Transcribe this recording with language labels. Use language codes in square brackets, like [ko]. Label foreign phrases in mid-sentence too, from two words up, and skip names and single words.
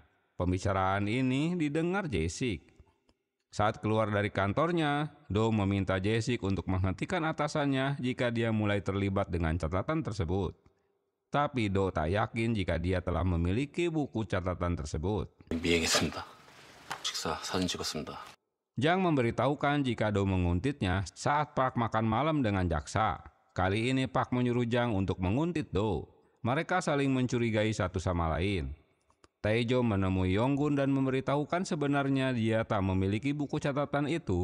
[id] Pembicaraan ini didengar Jae-sik. Saat keluar dari kantornya, Do meminta Jae-sik untuk menghentikan atasannya jika dia mulai terlibat dengan catatan tersebut. Tapi Do tak yakin jika dia telah memiliki buku catatan tersebut. [ko] 미행했습니다. 식사 사진 찍었습니다. [id] Jang memberitahukan jika Do menguntitnya saat Park makan malam dengan jaksa. Kali ini Park menyuruh Jang untuk menguntit Do. Mereka saling mencurigai satu sama lain. Tae-jo menemui Yonggun dan memberitahukan sebenarnya dia tak memiliki buku catatan itu.